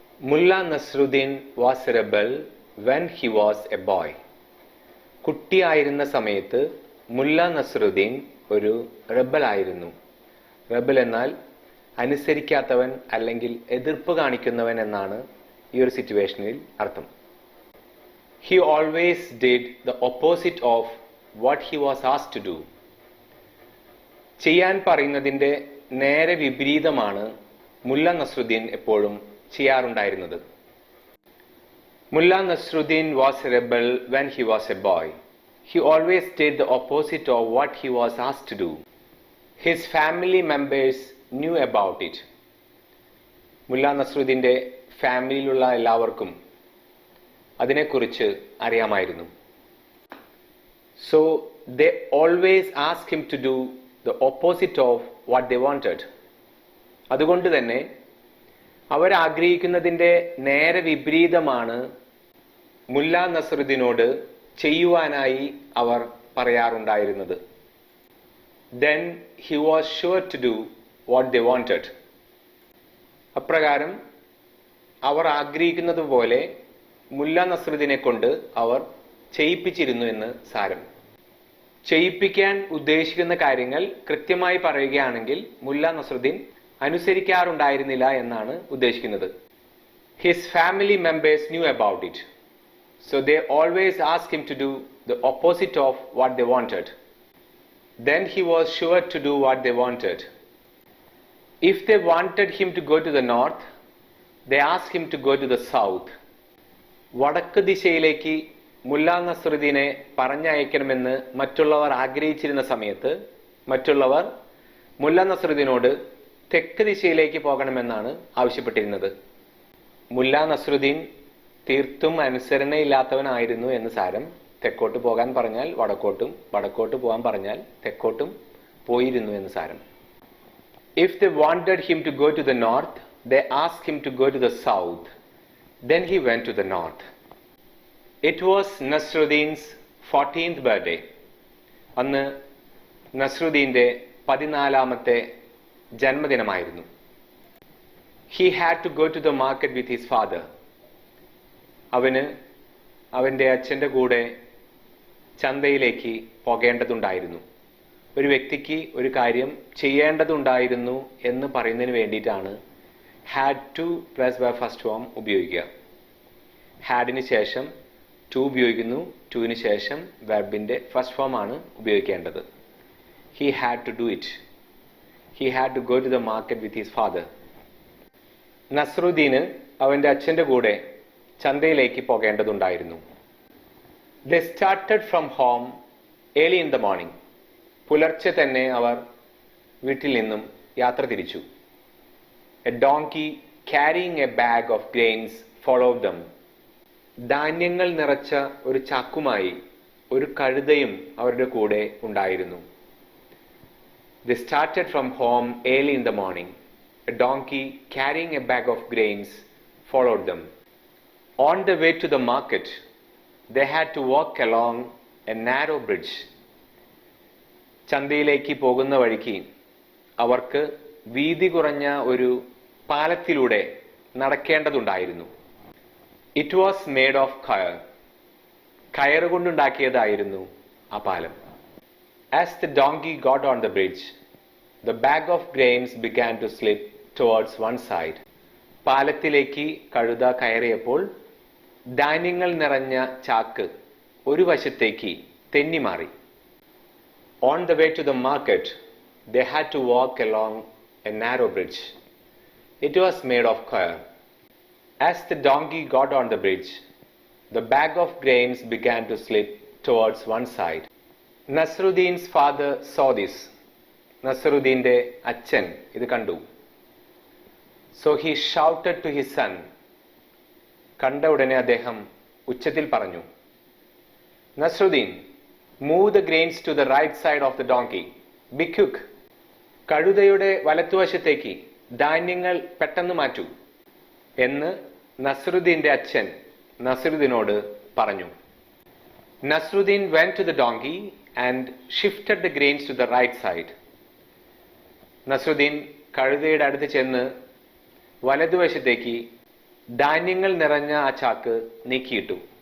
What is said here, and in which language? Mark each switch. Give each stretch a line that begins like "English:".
English: Mullah Nazaruddin was a rebel when he was a boy.
Malayalam: കുട്ടിയായിരുന്ന സമയത്ത് മുല്ല നസറുദ്ദീൻ ഒരു റബലായിരുന്നു. റബൽ എന്നാൽ അനുസരിക്കാത്തവൻ അല്ലെങ്കിൽ എതിർപ്പ് കാണിക്കുന്നവൻ എന്നാണ് ഈ ഒരു സിറ്റുവേഷനിൽ അർത്ഥം.
English: He always did the opposite of what he was asked to do.
Malayalam: ചെയ്യാൻ പറയുന്നതിൻ്റെ നേരെ വിപരീതമാണ് മുല്ല നസ്രുദ്ദീൻ എപ്പോഴും ചെയ്യാറുണ്ടായിരുന്നത്.
English: Mullah Nazaruddin was a rebel when he was a boy. He always did the opposite of what he was asked to do. His family members knew about it.
Malayalam: മുല്ല നസ്രുദ്ദീൻ്റെ ഫാമിലിയിലുള്ള എല്ലാവർക്കും അതിനെക്കുറിച്ച് അറിയാമായിരുന്നു.
English: So they always asked him to do the opposite of what they wanted.
Malayalam: അതുകൊണ്ട് തന്നെ അവരാഗ്രഹിക്കുന്നതിൻ്റെ നേരെ വിപരീതമാണ് മുല്ല നസറുദ്ദീനോട് ചെയ്യുവാനായി അവർ പറയാറുണ്ടായിരുന്നത്.
English: Then he was sure to do what they wanted.
Malayalam: അപ്രകാരം അവർ ആഗ്രഹിക്കുന്നത് പോലെ മുല്ല നസറുദ്ദീനെ കൊണ്ട് അവർ ചെയ്യിപ്പിച്ചിരുന്നു എന്ന് സാരം. ചെയ്യിപ്പിക്കാൻ ഉദ്ദേശിക്കുന്ന കാര്യങ്ങൾ കൃത്യമായി പറയുകയാണെങ്കിൽ മുല്ല നസറുദ്ദീൻ അനുസരിക്കാറുണ്ടായിരുന്നില്ല എന്നാണ് ഉദ്ദേശിക്കുന്നത്.
English: His family members knew about it. So they always asked him to do the opposite of what they wanted. Then he was sure to do what they wanted. If they wanted him to go to the north, they asked him to go to the south.
Malayalam: വടക്ക് ദിശയിലേക്ക് മുല്ല നസറുദ്ദീനെ പറഞ്ഞയക്കണമെന്ന് മറ്റുള്ളവർ ആഗ്രഹിച്ചിരുന്ന സമയത്ത് മറ്റുള്ളവർ മുല്ല നസറുദ്ദീനോട് തെക്ക് ദിശയിലേക്ക് പോകണമെന്നാണ് ആവശ്യപ്പെട്ടിരുന്നത്. മുല്ല നസറുദ്ദീൻ തീർത്തും അനുസരണയില്ലാത്തവനായിരുന്നു എന്ന് സാരം. തെക്കോട്ട് പോകാൻ പറഞ്ഞാൽ വടക്കോട്ടും, വടക്കോട്ട് പോകാൻ പറഞ്ഞാൽ തെക്കോട്ടും പോയിരുന്നു എന്ന് സാരം.
English: If they wanted him to go to the north, they asked him to go to the south. Then he went to the north. It was Nazaruddin's 14th birthday.
Malayalam: അന്ന് നസ്രുദ്ദീൻ്റെ 14ാമത്തെ ജന്മദിനമായിരുന്നു.
English: He had to go to the market with his father.
Malayalam: അവന് അവൻ്റെ അച്ഛൻ്റെ കൂടെ ചന്തയിലേക്ക് പോകേണ്ടതുണ്ടായിരുന്നു. ഒരു വ്യക്തിക്ക് ഒരു കാര്യം ചെയ്യേണ്ടതുണ്ടായിരുന്നു എന്ന് പറയുന്നതിന് വേണ്ടിയിട്ടാണ്
English: had to
Malayalam: plus by first form ഉപയോഗിക്കുക. ഹാഡിന് ശേഷം ടു ഉപയോഗിക്കുന്നു, ടുവിന് ശേഷം വെർബിൻ്റെ ഫസ്റ്റ് ഫോം ആണ് ഉപയോഗിക്കേണ്ടത്.
English: He had to do it. He had to go to the market with his father.
Malayalam: നസ്രുദ്ദീന് അവൻ്റെ അച്ഛൻ്റെ കൂടെ ചന്തയിലേക്ക് പോകേണ്ടതുണ്ടായിരുന്നു.
English: They started from home early in the morning.
Malayalam: പുലർച്ചെ തന്നെ അവർ വീട്ടിൽ നിന്നും യാത്ര തിരിച്ചു.
English: A donkey carrying a bag of grains followed them.
Malayalam: ധാന്യങ്ങൾ നിറച്ച ഒരു ചാക്കുമായി ഒരു കഴുതയും അവരുടെ കൂടെ ഉണ്ടായിരുന്നു.
English: They started from home early in the morning. A donkey carrying a bag of grains followed them. On the way to the market, they had to walk along a narrow bridge.
Malayalam: ചന്തയിലേക്ക് പോകുന്ന വഴിക്ക് അവർക്ക് വീതി കുറഞ്ഞ ഒരു പാലത്തിലൂടെ നടക്കേണ്ടതുണ്ടായിരുന്നു.
English: It was made of kayar.
Malayalam: കയറ് കൊണ്ടുണ്ടാക്കിയതായിരുന്നു ആ പാലം.
English: As the donkey got on the bridge, the bag of grains began to slip towards one side.
Malayalam: പാലത്തിലേക്ക് കഴുത കയറിയപ്പോൾ ധാന്യങ്ങൾ നിറഞ്ഞ ചാക്ക് ഒരു വശത്തേക്ക് തെന്നിമാറി.
English: On the way to the market, they had to walk along a narrow bridge. It was made of kayar. As the donkey got on the bridge, the bag of grains began to slip towards one side. Nazaruddin's father saw this.
Malayalam: നസറുദ്ദീൻ്റെ അച്ഛൻ ഇത് കണ്ടു.
English: So he shouted to his son.
Malayalam: കണ്ട ഉടനെ അദ്ദേഹം ഉച്ചത്തിൽ പറഞ്ഞു,
English: Nazaruddin, move the grains to the right side of the donkey. Be quick.
Malayalam: കഴുതയുടെ വലത്തുവശത്തേക്ക് ധാന്യങ്ങൾ പെട്ടെന്ന് മാറ്റൂ എന്ന് നസറുദ്ദീൻ്റെ അച്ഛൻ നസറുദ്ദീനോട് പറഞ്ഞു.
English: Nazaruddin went to the donkey and shifted the grains to the right side.
Malayalam: Nasaruddin കഴുതയുടെ അടുത്ത് ചെന്ന് വലതുവശത്തേക്ക് ധാന്യങ്ങൾ നിറഞ്ഞ ആ ചാക്ക് നീക്കിയിട്ടു.